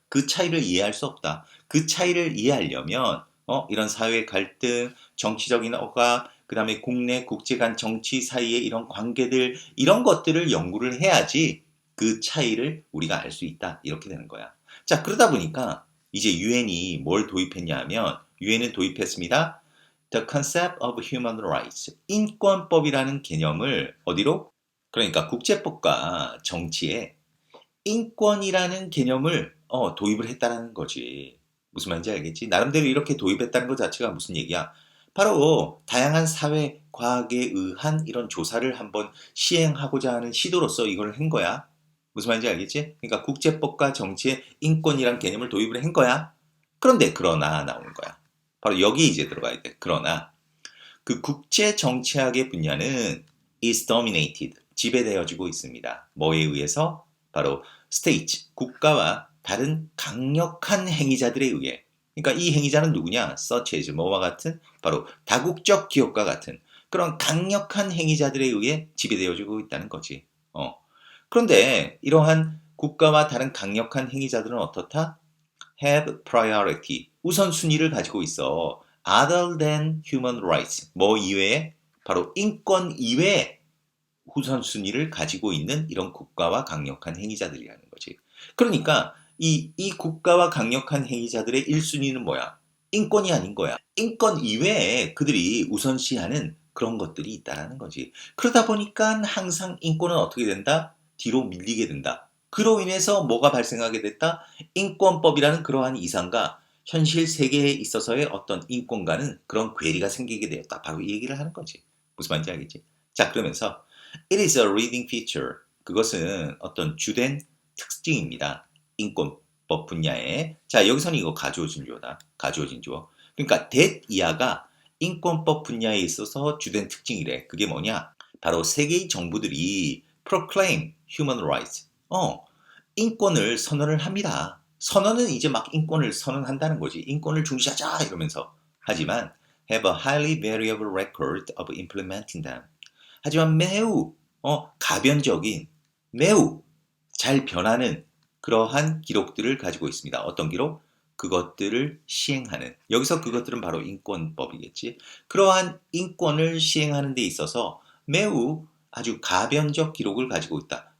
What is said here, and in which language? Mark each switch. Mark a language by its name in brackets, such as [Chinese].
[Korean] 그 차이를 이해할 수 없다. 그 차이를 이해하려면 이런 사회 갈등, 정치적인 억압, 그 다음에 국내, 국제 간 정치 사이의 이런 관계들, 이런 것들을 연구를 해야지 그 차이를 우리가 알 수 있다. 이렇게 되는 거야. 자, 그러다 보니까 이제 유엔이 뭘 도입했냐 하면, 유엔은 도입했습니다. [English] The concept of human rights. [Korean] 인권법이라는 개념을 어디로? 그러니까 국제법과 정치에 인권이라는 개념을 도입을 했다는 거지. 무슨 말인지 알겠지? 나름대로 이렇게 도입했다는 것 자체가 무슨 얘기야? 바로 다양한 사회 과학에 의한 이런 조사를 한번 시행하고자 하는 시도로서 이걸 한 거야. 무슨 말인지 알겠지? 그러니까 국제법과 정치에 인권이란 개념을 도입을 한 거야. 그런데 그러나 나오는 거야. 바로 여기 이제 들어가야 돼. 그러나 그 국제 정치학의 분야는 [English] is dominated, [Korean] 지배되어지고 있습니다. 뭐에 의해서? 바로 states, 국가와 다른 강력한 행위자들에 의해. 그러니까 이 행위자는 누구냐? such as, 뭐와 같은? 바로 다국적 기업과 같은 그런 강력한 행위자들에 의해 지배되어지고 있다는 거지. 그런데 이러한 국가와 다른 강력한 행위자들은 어떻다? [English] have priority, [Korean] 우선순위를 가지고 있어. [English] other than human rights, [Korean] 뭐 이외에? 바로 인권 이외에 우선순위를 가지고 있는 이런 국가와 강력한 행위자들이라는 거지. 그러니까 이 국가와 강력한 행위자들의 1순위는 뭐야? 인권이 아닌 거야. 인권 이외에 그들이 우선시하는 그런 것들이 있다는 거지. 그러다 보니까 항상 인권은 어떻게 된다? 뒤로 밀리게 된다. 그로 인해서 뭐가 발생하게 됐다? 인권법이라는 그러한 이상과 현실 세계에 있어서의 어떤 인권과는 그런 괴리가 생기게 되었다. 바로 이 얘기를 하는 거지. 무슨 말인지 알겠지? 자, 그러면서 [English] It is a reading feature. [Korean] 그것은 어떤 주된 특징입니다. 인권법 분야에. 자, 여기서는 이거 가주어진 주어다. 가주어진 주어. 그러니까 that 이하가 인권법 분야에 있어서 주된 특징이래. 그게 뭐냐? 바로 세계의 정부들이 [English] proclaim human rights. [Korean] 인권을 선언을 합니다. 선언은 이제 막 인권을 선언한다는 거지. 인권을 중시하자 이러면서. 하지만 [English] have a highly variable record of implementing them. [Korean] 하지만 매우 가변적인, 매우 잘 변하는 그러한 기록들을 가지고 있습니다. 어떤 기록? 그것들을 시행하는. 여기서 그것들은 바로 인권법이겠지. 그러한 인권을 시행하는 데 있어서 매우 아주 가변적 기록을 가지고 있다.